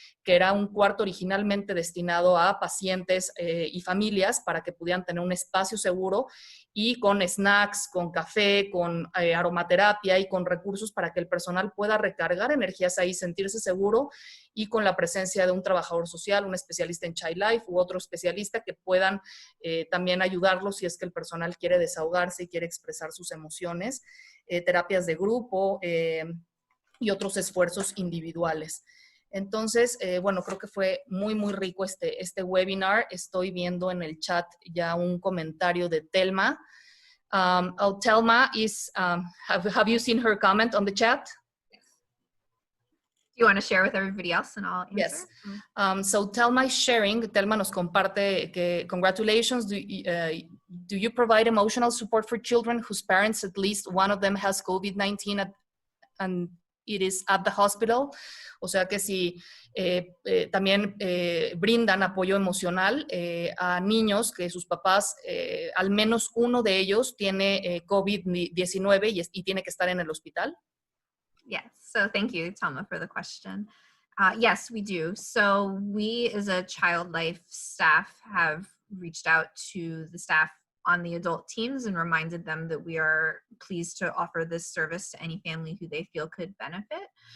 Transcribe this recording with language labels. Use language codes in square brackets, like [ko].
[es] que era un cuarto originalmente destinado a pacientes y familias para que pudieran tener un espacio seguro y con snacks, con café, con aromaterapia y con recursos para que el personal pueda recargar energías ahí, sentirse seguro y con la presencia de un trabajador social, un especialista en Child Life u otro especialista que puedan también ayudarlos si es que el personal quiere desahogarse y quiere expresar sus emociones, terapias de grupo y otros esfuerzos individuales. Entonces, bueno, creo que fue muy, muy rico este webinar. Estoy viendo en el chat ya un comentario de Telma. [en] Telma have you seen her comment on the chat? Do you want to share with everybody else and I'll answer? Yes. So Telma is sharing. Telma [es] nos comparte que [en] congratulations. Do you provide emotional support for children whose parents, at least one of them, has COVID-19 and it is at the hospital? [es] O sea que si también brindan apoyo emocional a niños que sus papás, al menos uno de ellos tiene COVID-19 y tiene que estar en el hospital. [en] Yes, so thank you, Thelma, for the question. Yes, we do. So we as a Child Life staff have reached out to the staff on the adult teams and reminded them that we are pleased to offer this service to any family who they feel could benefit.